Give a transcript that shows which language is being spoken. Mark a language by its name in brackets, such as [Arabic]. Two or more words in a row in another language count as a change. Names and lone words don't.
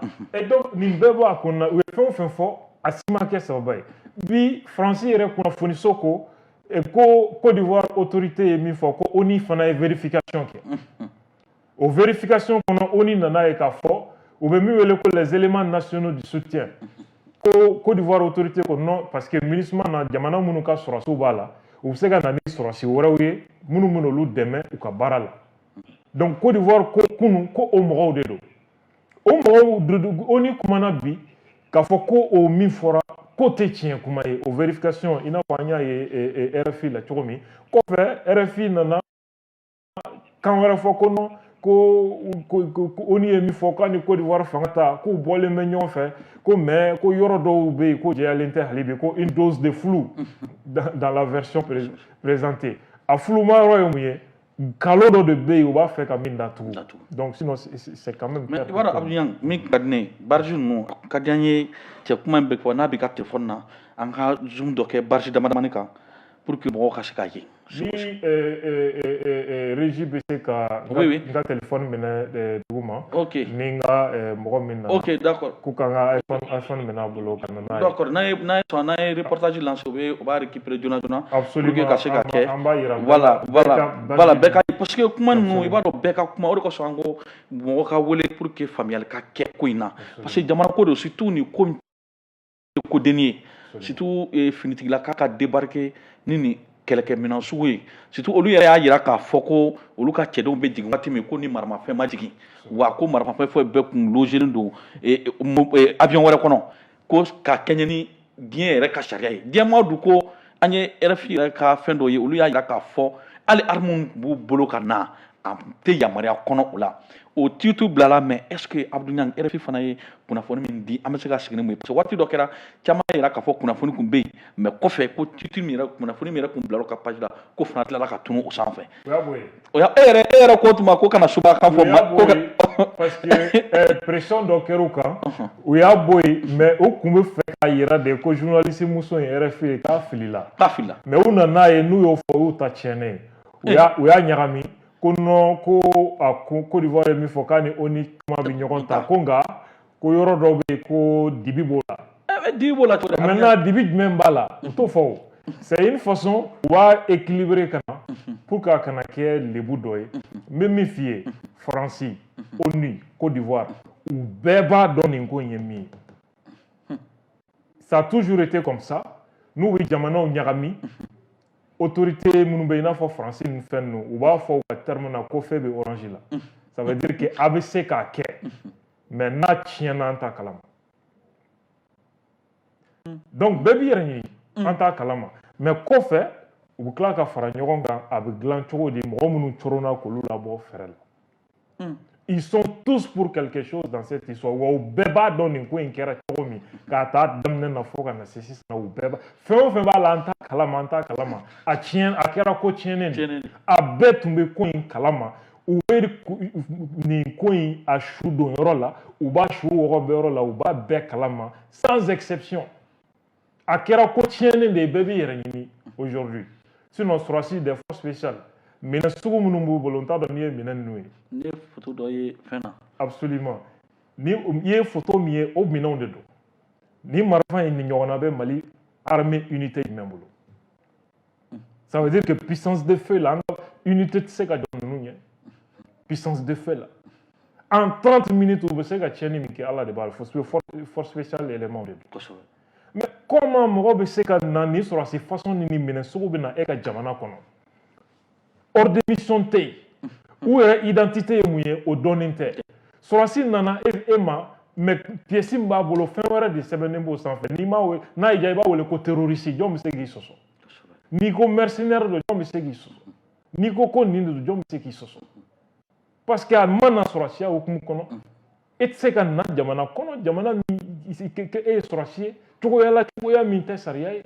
[French] et donc [Bambara] nin bɛɛ b'a kɔnɔna u ye fɛn o fɛn fɔ a si ma kɛ sababa ye bi France yɛrɛ kunnafoniso ko ko Côte d'Ivoire autorité ye min fɔ ko ONU fana ye vérification kɛ o vérification kɔnɔ ONU nana ye k'a fɔ u bɛ min wele ko [French] les éléments nationaux du soutien [Bambara] ko Côte d'Ivoire autorité ko [French] non parce que [Bambara] MINUSMA na jamana minnu ka sɔrɔsiw b'a la u bɛ se ka na ni sɔrɔsi wɛrɛw ye minnu bɛ n'olu dɛmɛ u ka baara la donc Côte d'Ivoire ko kunun ko o mɔgɔw de don o mɔgɔw ONU kumana bi k'a fɔ ko o min fɔra k'o tɛ tiɲɛ kuma ye o vérification i n'a fɔ an y'a ye RFI la cogo min kɔfɛ RFI nana kan wɛrɛ fɔ ko non ko ONU ye min fɔ k'a ni Côte d'Ivoire fanga ta k'u bɔlen bɛ ɲɔgɔn fɛ ko mais ko yɔrɔ dɔw bɛ yen ko jɛyalen tɛ hali bi ko [French] une dose de flou dans la version présentée [Bambara] a fluma yɔrɔ ye mun ye nkalon dɔ de bɛ yen u b'a fɛ ka min datugu [French] donc sinon c'est quand même. [Bambara] mais i b'a dɔn Abdou min ka di ne ye barge ninnu a ka di an ye cɛ kuma in bɛ fɔ n'a bɛ ka telefɔni na an ka zoom dɔ kɛ barge damadamani kan [French] pour que [Bambara] mɔgɔw ka se k'a ye. ni régie bɛ se ka n ka téléphone minɛ dugu ma ni n ka mɔgɔ min na [French] ok d'accord [Bambara] k'u ka n ka iPhone minɛ a bolo ka na n'a ye d'accord n'a ye sɔn n'a ye [French] reportage lancé [Bambara] o b'a récupérer joona joona [French] absolument pour que [Bambara] ka se ka kɛ an b'a yira voilà bɛɛ ka [French] parce que [Bambara] kuma ninnu i b'a dɔn bɛɛ ka kuma o de kosɔn an ko mɔgɔ ka wele [French] pour que [Bambara] faamuyali ka kɛ ko in na [French] parce que [Bambara] jamana ko de surtout ni ko min tɛ kodenni ye surtout finitigila k'a ka débarquer ni nin kɛlɛkɛminɛn sugu ye surtout olu yɛrɛ y'a jira k'a fɔ ko olu ka cɛdenw bɛ jigin waati min ko ni maramafɛn ma jigin wa ko maramafɛn foyi bɛɛ kun logelen don avion wɛrɛ kɔnɔ ko ka kɛɲɛ ni diɲɛ yɛrɛ ka sariya ye diɲɛ maa dun ko an ye RFI yɛrɛ ka fɛn dɔ ye olu y'a jira k'a fɔ hali armes b'u bolo ka na a tɛ yamaruya kɔnɔ o la o titre bilala [French] mais est ce que [Bambara] Abdou Niang RFI fana ye kunnafoni min di an bɛ se ka segin mun ye [French] parce que [Bambara] waati dɔ kɛra caman yɛrɛ k'a fɔ kunnafoni kun bɛ yen mais kɔfɛ ko titre min yɛrɛ kunnafoni min yɛrɛ kun bila o ka page la ko fana tilala ka tunu o sanfɛ o y'a e yɛrɛ ko tuma ko kana suba kan fɔ [French] parce que [Bambara] pression dɔ kɛra u kan u y'a bɔ yen mais u kun bɛ fɛ k'a yira de ko journaliste muso in RFI ye k'a filila mais u nana ye n'u y'o fɔ u y'u ta tiɲɛnen u y'a ɲagami ko non ko Côte d'Ivoire ye min fɔ k'a ni ONU kuma bɛ ɲɔgɔn ta ko nka ko yɔrɔ dɔ bɛ yen ko dibi b'o la dibi b'o la maintenant dibi jumɛn b'a la u t'o fɔ o [French] c'est une façon [Bambara] u b'a équilibrer ka na [French] pour que [Bambara] a kana kɛ lebu dɔ ye n bɛ min f'i ye Faransi ONU Côte d'Ivoire u bɛɛ b'a dɔn nin ko in ye min ye [French] ça a toujours été comme ça [Bambara] n'u bɛ jamanaw ɲagami autorité minnu bɛ i n'a fɔ Faransi ni fɛn ninnu u b'a fɔ u ka terme na ko fɛn bɛ orange la [French] ça veut dire que [Bambara] a bɛ se k'a kɛ mais n'a tiɲɛna an t'a kalama donc bɛɛ b'i yɛrɛ ɲini an t'a kalama mais kɔfɛ u bɛ tila ka fara ɲɔgɔn kan a bɛ dilan cogo di mɔgɔ minnu coronna k'olu labɔ fɛrɛ la [French] ils sont tous pour quelque chose dans cette histoire [Bambara] wa u bɛɛ b'a dɔn nin ko in kɛra cogo min k'a taa daminɛ na fo ka na se sisan u bɛɛ b'a fɛn o fɛn b'a la an t'a kalama a kɛra ko tiɲɛnen de a bɛɛ tun bɛ ko in kalama u bɛ nin ko in a su don yɔrɔ la u b'a su wɔgɔ bɛ yɔrɔ la u b'a bɛɛ kalama [French] sans exception [Bambara] a kɛra ko tiɲɛnen de ye bɛɛ b'i yɛrɛ ɲini [French] aujourd'hui sinon [Bambara] sɔrɔsi [French] des forces spéciales [Bambara] minɛn sugu minnu b'u bolo n t'a dɔn n'i ye minɛn ninnu ye. ne ye photo dɔ ye fɛn na. absolument ni i ye photo min ye o minɛnw de don ni marifa in ni ɲɔgɔnna bɛ Mali [French] armée unité [Bambara] jumɛn bolo [French] ça veut dire que puissance de feu [Bambara] la an ka unité tɛ se ka jɔ ninnu ɲɛ [French] puissance de feu [Bambara] la [French] en 30 minutes [Bambara] u bɛ se ka tiɲɛni min kɛ Ala de b'a la [French] force spéciale élément de [Bambara] don [French] mais comment [Bambara] mɔgɔ bɛ se ka na nin sɔrɔsi façon ni nin minɛn sugu bɛ na e ka jamana kɔnɔ [French] ordre de mission [Bambara] tɛ yen u yɛrɛ identité ye mun ye o dɔnnen tɛ sɔrɔsi nana e ma mais pièce min b'a bolo fɛn wɛrɛ de sɛbɛnnen b'o sanfɛ n'i m'a wele n'a y'i diya i b'a wele ko terroriste jɔn bɛ se k'i sɔsɔ n'i ko mercenaire don jɔn bɛ se k'i sɔsɔ n'i ko nin de don jɔn bɛ se k'i sɔsɔ [French] parce que [Bambara] a ma na sɔrɔsiya hukumu kɔnɔ e tɛ se ka na jamana kɔnɔ jamana min e ye sɔrɔsi ye cogoya min tɛ sariya ye.